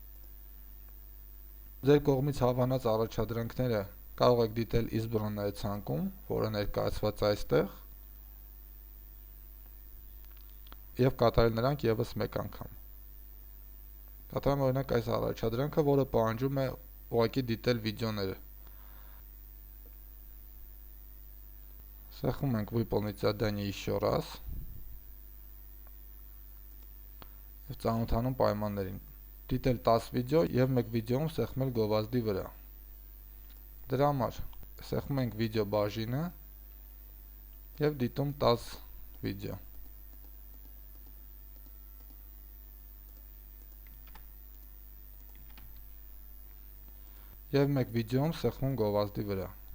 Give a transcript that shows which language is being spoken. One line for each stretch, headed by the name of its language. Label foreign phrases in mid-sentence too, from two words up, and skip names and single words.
Armenian: Ձեր կողմից հավանած առաջադրանքները կարող եք դիտել избранное ցանկում, որը ներկայացված է այստեղ, եւ կատարել նրանք եւս մեկ անգամ։ Կատարեմ օրինակ այս առաջադրանքը, որը պահանջում է ուղղակի դիտել վիդեոները։ Սեղմում ենք
Russian: выполнить задание еще раз
Armenian: եւ ծանոթանում պայմաններին։ Դիտել 10 վիդեո եւ մեկ վիդեոում սեղմել գովազդի վրա։ Դրա համար սեղմում ենք վիդեո բաժինը եւ դիտում 10 վիդեո։ Եվ մեկ վիդեոում սեղմում գովազդի վրա։